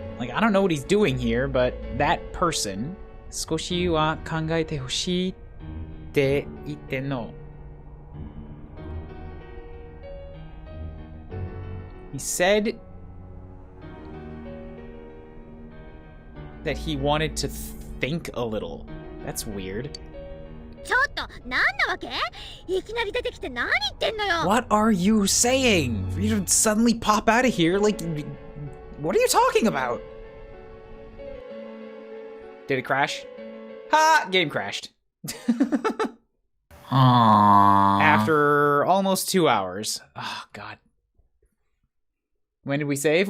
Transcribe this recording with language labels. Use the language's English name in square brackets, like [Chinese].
[English] Like, I don't know what he's doing here, but that person, [Japanese] 少しは考えてほしいって言ってんの. [English] He said that he wanted to think a little. That's weird. [Japanese] ちょっと、なんなわけ？いきなり出てきて何言ってんのよ。 [English] What are you saying? For you to suddenly pop out of here, like, what are you talking about? Did it crash? Ha! Game crashed. Aww. After almost 2 hours. Oh, God. When did we save?